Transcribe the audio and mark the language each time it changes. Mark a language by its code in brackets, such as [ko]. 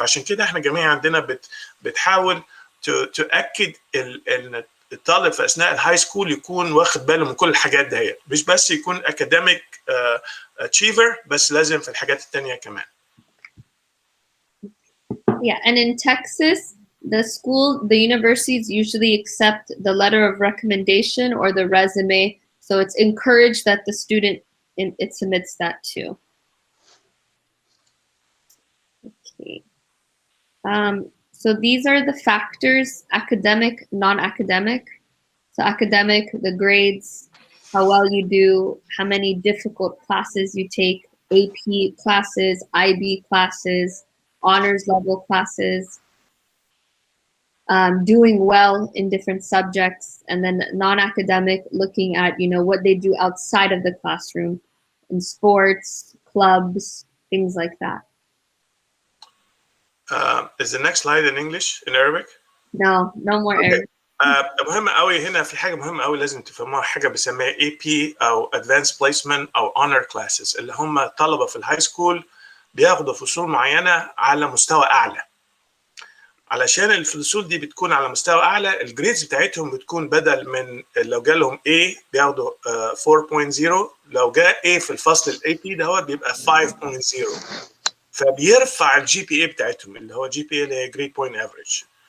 [ar] فعشان كده احنا جميعا عندنا بتحاول تاكد ان الطالب في اثناء الهاي سكول يكون واخد باله من كل الحاجات دي، مش بس يكون اكاديميك اتشيفر، بس لازم في الحاجات الثانيه كمان. [en] Yeah, and in Texas, the universities usually accept the letter of recommendation or the resume. So it's encouraged that the student it submits that too. Okay. So these are the factors: academic, non-academic. So academic, the grades, how well you do, how many difficult classes you take, AP classes, IB classes, honors level classes, doing well in different subjects, and then non-academic, looking at, what they do outside of the classroom in sports, clubs, things like that. Is the next slide in English, in Arabic? No more Arabic. [ar] مهم قوي هنا، في حاجه مهمه قوي لازم تفهموها، حاجه بنسميها AP او Advanced Placement او Honor Classes، اللي هم طلبه في الهاي سكول بياخدوا فصول معينه على مستوى اعلى. علشان الفصول دي بتكون على مستوى اعلى، الجريدز بتاعتهم بتكون بدل من لو جالهم A بياخدوا 4.0، لو جاء A في الفصل الاي بي دوت بيبقى 5.0، فبيرفع الجي بي اي بتاعتهم اللي هو جي بي اي اللي هي جريد بوينت افريج.